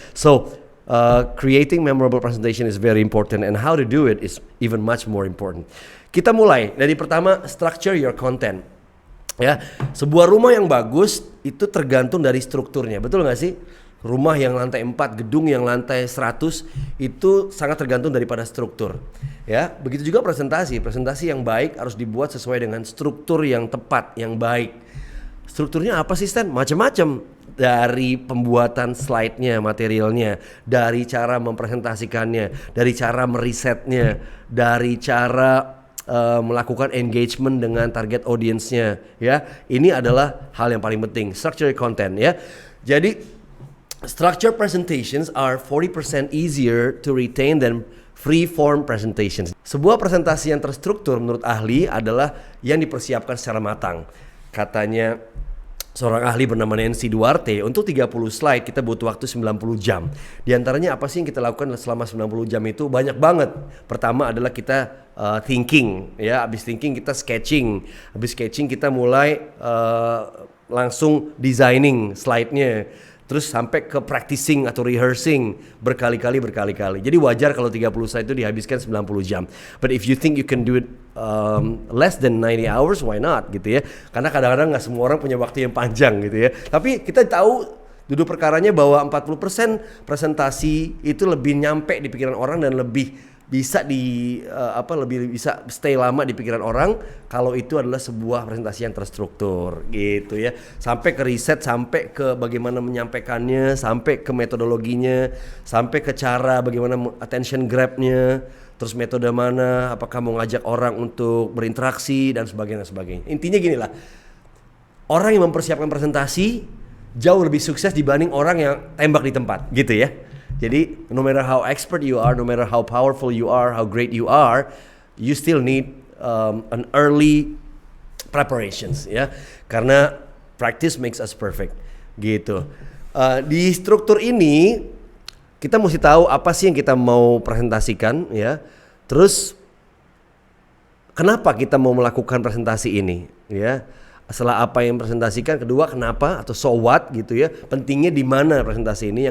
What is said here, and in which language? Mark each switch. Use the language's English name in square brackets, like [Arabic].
[English] So creating memorable presentation is very important, and how to do it is even much more important. [Indonesian] Kita mulai dari pertama, [English] structure your content. [Indonesian] Ya, sebuah rumah yang bagus itu tergantung dari strukturnya, betul nggak sih? Rumah yang lantai 4, gedung yang lantai 100 itu sangat tergantung daripada struktur. Ya, begitu juga presentasi. Presentasi yang baik harus dibuat sesuai dengan struktur yang tepat, yang baik. Strukturnya apa sih, Stan? Macam-macam. Dari pembuatan slide-nya, materialnya, dari cara mempresentasikannya, dari cara merisetnya, dari cara melakukan engagement dengan target audience-nya ya. Ini adalah hal yang paling penting, [English] structure content [Indonesian] ya. Jadi [English] structure presentations are 40% easier to retain than free form presentations. [Indonesian] Sebuah presentasi yang terstruktur menurut ahli adalah yang dipersiapkan secara matang. Katanya seorang ahli bernama Nancy Duarte, untuk 30 slide kita butuh waktu 90 jam. Di antaranya apa sih yang kita lakukan selama 90 jam itu? Banyak banget. Pertama adalah kita thinking, ya. Habis thinking kita sketching. Habis sketching kita mulai langsung designing slide-nya. Terus sampai ke practicing atau rehearsing berkali-kali. Jadi wajar kalau 30 slide itu dihabiskan 90 jam. [English] But if you think you can do it less than 90 hours, why not [Indonesian] gitu ya. Karena kadang-kadang gak semua orang punya waktu yang panjang gitu ya. Tapi kita tahu duduk perkaranya bahwa 40% presentasi itu lebih nyampe di pikiran orang dan lebih bisa lebih bisa stay lama di pikiran orang kalau itu adalah sebuah presentasi yang terstruktur gitu ya. Sampai ke riset, sampai ke bagaimana menyampaikannya, sampai ke metodologinya, sampai ke cara bagaimana attention grab-nya, terus metode mana, apakah mau ngajak orang untuk berinteraksi dan sebagainya. Intinya gini lah, orang yang mempersiapkan presentasi jauh lebih sukses dibanding orang yang tembak di tempat gitu ya. Jadi [English] no matter how expert you are, no matter how powerful you are, how great you are, you still need an early preparations ya. [Indonesian] Karena [English] practice makes us perfect gitu. [Indonesian] Di struktur ini kita mesti tahu apa sih yang kita mau presentasikan ya. Terus kenapa kita mau melakukan presentasi ini ya? Setelah apa yang presentasikan, kedua kenapa atau [English] so what [Indonesian] gitu ya, pentingnya di mana presentasi ini.